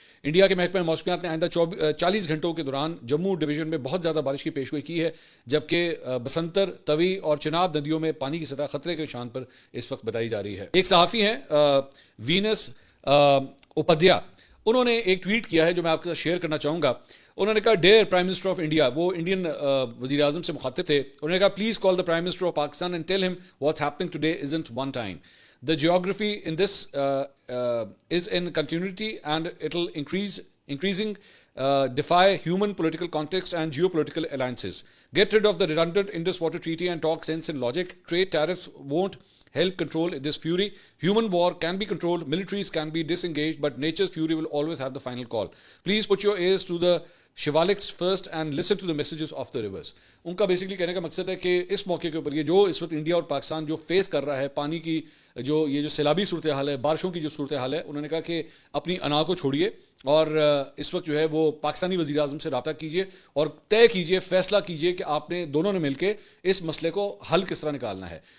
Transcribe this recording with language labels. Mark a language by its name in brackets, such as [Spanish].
[Urdu] India کے محکمہ موسمیات نے آئندہ 40 گھنٹوں کے دوران جموں ڈویژن میں بہت زیادہ بارش کی پیشگوئی کی ہے، جبکہ بسنتر، توی اور چناب ندیوں میں پانی کی سطح خطرے کے نشان پر اس وقت بتائی جا رہی ہے. ایک صحافی ہیں وینس اپادھیا، انہوں نے ایک ٹویٹ کیا ہے جو میں آپ کے ساتھ شیئر کرنا چاہوں گا. انہوں نے کہا [English] dear prime minister of India, [Urdu] وہ انڈین وزیر اعظم سے مخاطب تھے. [English] انہوں نے کہا please call the prime minister of Pakistan and tell him what's happening today isn't one time. The geography in this is in continuity and it'll increasing defy human political context and geopolitical alliances. Get rid of the redundant Indus Water Treaty and talk sense and logic. Trade tariffs won't help control this fury. Human war can be controlled, militaries can be disengaged, but nature's fury will always have the final call. Please put your ears to the Shivaliks first and listen to the messages of the rivers. [Urdu] ان کا basically کہنے کا مقصد ہے کہ اس موقع کے اوپر یہ جو اس وقت انڈیا اور پاکستان جو فیس کر رہا ہے پانی کی جو سیلابی صورتحال ہے، بارشوں کی جو صورتحال ہے، انہوں نے کہا کہ اپنی انا کو چھوڑیے اور اس وقت جو ہے وہ پاکستانی وزیر اعظم سے رابطہ کیجیے اور طے کیجیے، فیصلہ کیجیے کہ آپ نے دونوں نے مل کے اس مسئلے کو حل کس طرح نکالنا ہے.